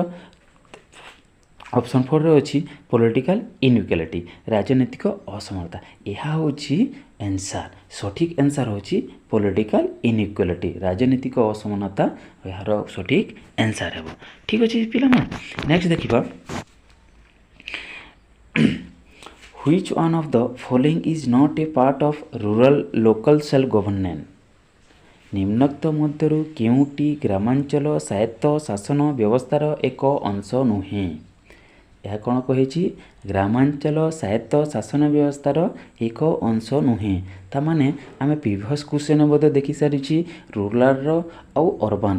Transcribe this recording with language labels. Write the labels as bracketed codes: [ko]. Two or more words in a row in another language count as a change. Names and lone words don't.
[or] ଅପସନ୍ 4ରେ ଅଛି [en] political inequality, [or] ରାଜନୈତିକ ଅସମାନତା। ଏହା ହେଉଛି ଆନ୍ସାର୍, ସଠିକ୍ ଆନ୍ସାର୍ ହେଉଛି [en] political inequality, [or] ରାଜନୈତିକ ଅସମାନତା ଏହାର ସଠିକ୍ ଆନ୍ସାର୍ ହେବ। ଠିକ୍ ଅଛି ପିଲାମାନେ, ନେକ୍ସଟ ଦେଖିବା [en] Which one of the following is not a part of rural local self governance? [or] ନିମ୍ନୋକ୍ତ ମଧ୍ୟରୁ କେଉଁଟି ଗ୍ରାମାଞ୍ଚଳ ସ୍ୱାୟତ୍ତ ଶାସନ ବ୍ୟବସ୍ଥାର ଏକ ଅଂଶ ନୁହେଁ? ଏହା କ'ଣ କହିଛି? ଗ୍ରାମାଞ୍ଚଳ ସ୍ୱାୟତ୍ତ ଶାସନ ବ୍ୟବସ୍ଥାର ଏକ ଅଂଶ ନୁହେଁ। ତାମାନେ ଆମେ [en] previous question [or] ମଧ୍ୟ ଦେଖିସାରିଛି ରୁରାଲର ଆଉ ଅର୍ବାନର।